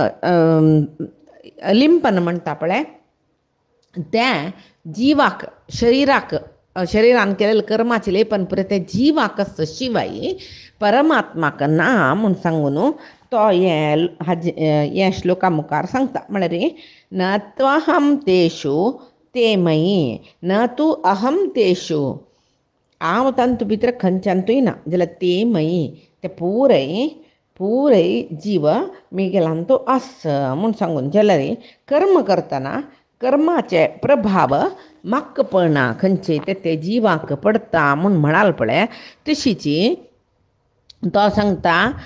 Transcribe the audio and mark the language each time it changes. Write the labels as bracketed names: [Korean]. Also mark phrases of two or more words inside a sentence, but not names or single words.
[Konkani] लिंपन म्हणटा पळय त्या जीवाक शरिरान केलेले कर्माचे लेपन पुरे त्या जीवाक आसता शिवाय परमात्माक ना म्हूण सांगून तो हे श्लोका मुखार सांगता. म्हळ्यार [Sanskrit] न त्वहं तेषु ते मयि न तू अहम तेषु [Konkani] हांव तांतू भितर खंयच्यांतूय ना जाल्यार [Sanskrit] ते मयि [Konkani] ते पुरय जीव मेगेलांतू आस म्हूण सांगून जाल्यार कर्म करतना कर्माचे प्रभाव म्हाका पडना खंयचे ते जिवाक पडटा म्हूण म्हणाल पळय तशीची तो सांगता